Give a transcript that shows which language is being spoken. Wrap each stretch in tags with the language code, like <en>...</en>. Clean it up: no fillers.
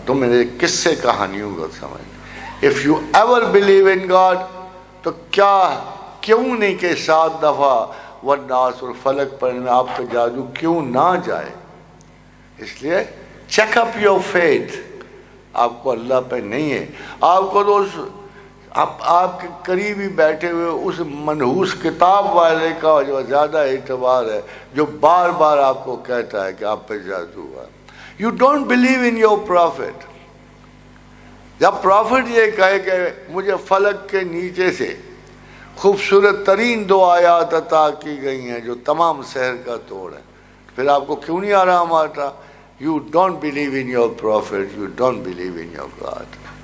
<ur>تم میرے قصے کہانیوں کو سمجھ.</ur> <en>If you ever believe in God,</en> <ur>تو کیوں نہیں کہ 7 دفعہ والناس اور فلک پڑھنے میں آپ کا جادو کیوں نہ جائے؟ اس لیے</ur> <en>check up your faith.</en> <ur>آپ کو اللہ پہ نہیں ہے, آپ کو تو آپ کے قریبی بیٹھے ہوئے اس منحوس کتاب والے کا جو زیادہ اعتبار ہے, جو بار بار آپ کو کہتا ہے کہ آپ پہ جادو ہوا.</ur> <en>You don't believe in your prophet.</en> <ur>جب پروفٹ یہ کہے کہ مجھے فلک کے نیچے سے خوبصورت ترین 2 آیات عطا کی گئی ہیں جو تمام سحر کا توڑ ہے, پھر آپ کو کیوں نہیں آرام آتا؟</ur> <en>you don't believe in your prophet, you don't believe in your God.</en>